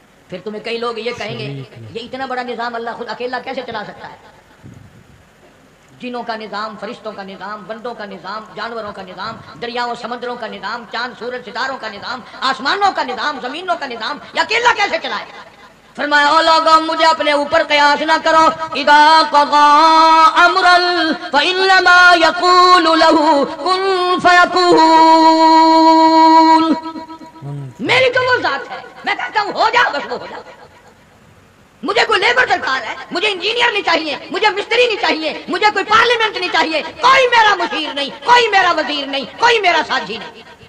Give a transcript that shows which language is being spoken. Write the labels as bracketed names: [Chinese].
[Urdu] پھر تمہیں کئی لوگ یہ کہیں گے یہ اتنا بڑا نظام اللہ خود اکیلا کیسے چلا سکتا ہے؟ جنوں کا نظام، فرشتوں کا نظام، بندوں کا نظام، جانوروں کا نظام، دریاؤں سمندروں کا نظام، چاند سورج ستاروں کا نظام، آسمانوں کا نظام، زمینوں کا نظام، یہ اکیلا کیسے چلائے؟ فرمایا او لوگوں مجھے اپنے اوپر قیاس نہ کرو. [Arabic] اذا قضى امرا فانما يقول له كن فيكون. [Urdu] میری تو وہ ذات ہے، میں کہتا ہوں ہو جا بس وہ ہو جا. مجھے کوئی لیبر درکار ہے، مجھے انجینئر نہیں چاہیے، مجھے مستری نہیں چاہیے، مجھے کوئی پارلیمنٹ نہیں چاہیے، کوئی میرا مشیر نہیں، کوئی میرا وزیر نہیں، کوئی میرا ساتھی نہیں.